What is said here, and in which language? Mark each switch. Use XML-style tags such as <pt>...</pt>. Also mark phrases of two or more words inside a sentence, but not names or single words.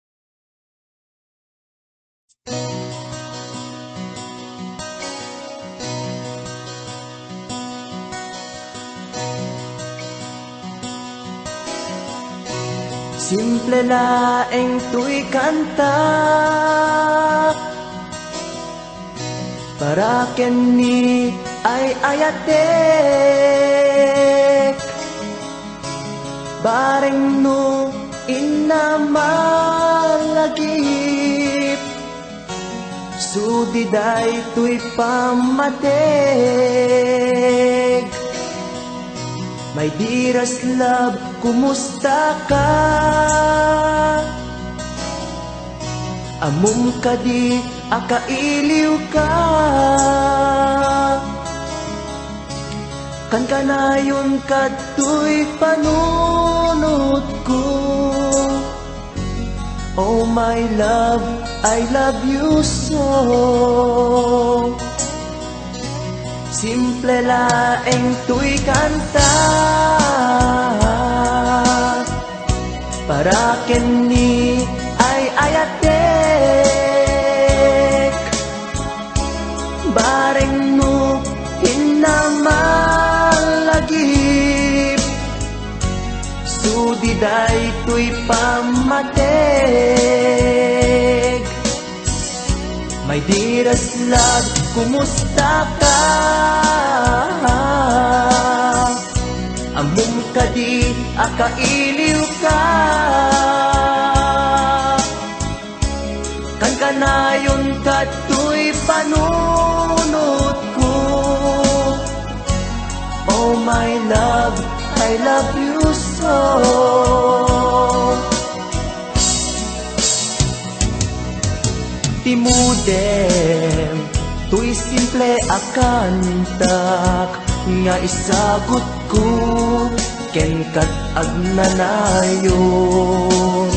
<ilo>Simple laeng tuy kanta para ken ni ay ayatek. Bareng no inamalagip, sudiday tuy pamatek.</ilo> <en>My dearest love,</en> <ilo>kumusta ka? Amum ka di, akailiw ka. Kan kanayon kato'y panunod ko.</ilo> <en>Oh my love, I love you so.</en> <ilo>Simple laeng tuy kanta para ken ni ay ayatek. Bareng no hinamalagip, sudiday tuy pamatek.</ilo> <en>My dearest love,</en> <ilo>kumusta ka? Amum ka di, akailiw ka. Kan kanayon kato'y panunod ko.</ilo> <en>Oh my love, I love you so.</en> <ilo>Timudem, tuy simple akantak, nga isagot ko, ken kat agnanayon.</ilo>